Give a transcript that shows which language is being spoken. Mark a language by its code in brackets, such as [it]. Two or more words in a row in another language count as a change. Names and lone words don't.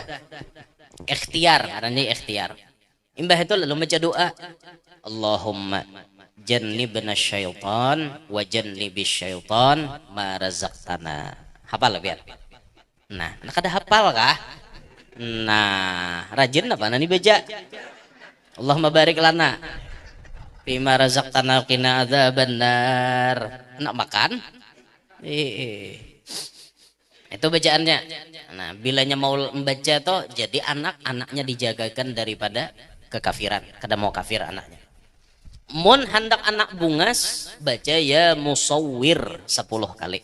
[bjn] Ikhtiar, karena ikhtiar. Imbah itu lalu baca doa. [ar] اللهم جنبنا الشيطان وجنب الشيطان ما رزقتنا. [bjn] Hafal biar. Nah, kada hafal kah? Nah, rajin apa nani baca? [ar] اللهم بارك لنا بما رزقتنا قنا عذاب النار. [bjn] Nak makan? Itu bacaannya. Nah, bilanya mau membaca toh jadi anak-anaknya dijagakan daripada kekafiran. Kada mau kafir anaknya. Mun hendak anak bungas baca [ar] يا مصور [bjn] 10 kali.